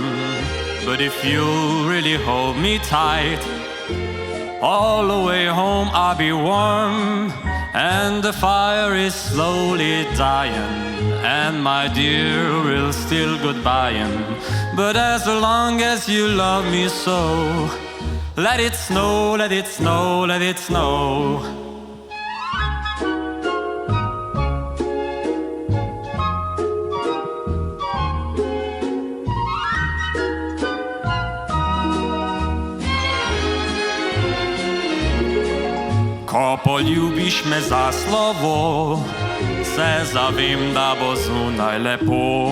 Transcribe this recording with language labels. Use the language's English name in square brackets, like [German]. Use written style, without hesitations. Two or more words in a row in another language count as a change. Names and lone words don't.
[English] But if you really hold me tight, all the way home I'll be warm. And the fire is slowly dying, and my dear, we'll still goodbyeing. But as long as you love me so, let it snow, let it snow, let it snow. [Slovenian] Ko poljubiš me za slovo, se zavem, da bo zunaj lepo.